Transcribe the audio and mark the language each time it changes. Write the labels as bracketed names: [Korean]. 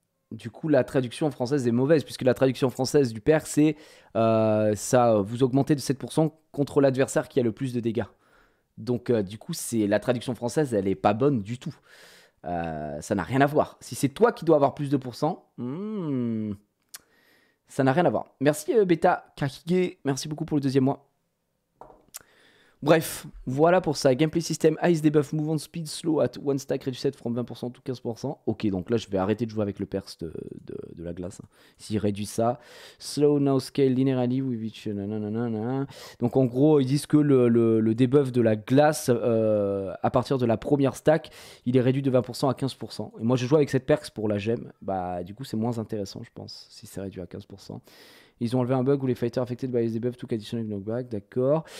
[French] Du coup, la traduction française est mauvaise, puisque la traduction française du perk, c'est ça vous augmentez de 7% contre l'adversaire qui a le plus de dégâts. Donc, du coup, la traduction française, elle est pas bonne du tout. Ça n'a rien à voir. Si c'est toi qui dois avoir plus de pourcents, ça n'a rien à voir. Merci Beta Kakige, merci beaucoup pour le 2e mois. Bref, voilà pour ça. [English] Gameplay system, ice debuff, move on speed, slow at one stack, reduced from 20% to 15%. [French] Ok, donc là je vais arrêter de jouer avec le perse de la glace. S'il réduit ça. [English] Slow now scale linearly with each... [French] Donc en gros, ils disent que le debuff de la glace, à partir de la première stack, il est réduit de 20% à 15%. Et moi je joue avec cette perks pour la gemme. Bah du coup c'est moins intéressant je pense, si c'est réduit à 15%. Ils ont enlevé un bug où les [English] fighters affected by the debuff took additional knockback, d'accord.